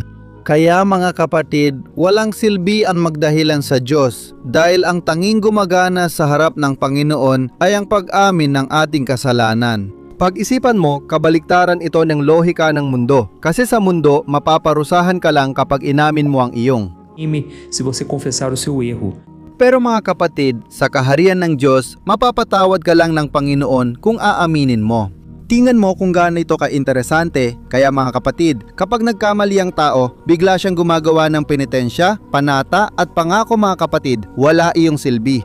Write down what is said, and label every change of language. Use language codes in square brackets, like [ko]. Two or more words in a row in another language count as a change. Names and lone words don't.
[tl] Kaya mga kapatid, walang silbi ang magdahilan sa Diyos dahil ang tanging gumagana sa harap ng Panginoon ay ang pag-amin ng ating kasalanan. Pag-isipan mo, kabaliktaran ito ng lohika ng mundo. Kasi sa mundo, mapaparusahan ka lang kapag inamin mo ang iyong. [pt] Se você confessar o seu erro. [tl] Pero mga kapatid, sa kaharian ng Diyos, mapapatawad ka lang ng Panginoon kung aaminin mo. Tingnan mo kung gaano ito ka-interesante. Kaya mga kapatid, kapag nagkamali ang tao, bigla siyang gumagawa ng penitensya, panata at pangako mga kapatid, wala iyong silbi.